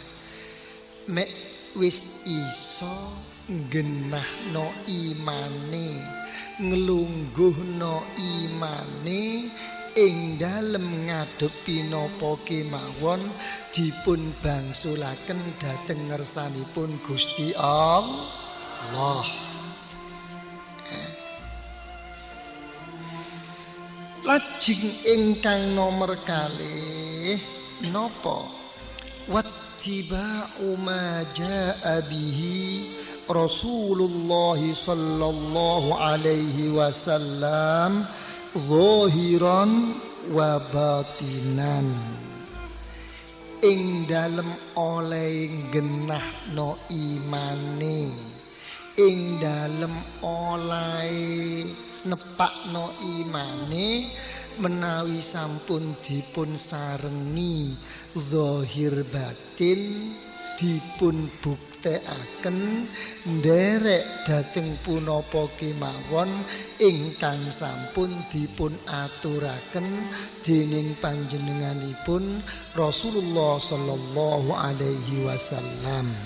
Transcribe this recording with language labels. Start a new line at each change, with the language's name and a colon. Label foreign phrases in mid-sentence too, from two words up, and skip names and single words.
Javanese: Mek wis iso genahno imane, nglungguhno imane ing dalem ngadepi napa kemawon dipun bangsulaken dhateng ngersanipun Gusti Allah. Lajeng ingkang nomor kalih napa?
Arabic: واتباع ما جاء به رسول الله صلى الله عليه وسلم ظاهرا وباطنا.
Javanese: Ing dalem oleh genahno imane, ing dalem oleh nepakno imane menawi sampun dipun sarengi zahir batin dipun buktekaken nderek dhateng punapa kemawon ingkang sampun dipun aturaken dening panjenenganipun Rasulullah
Arabic: صلى الله عليه وسلم.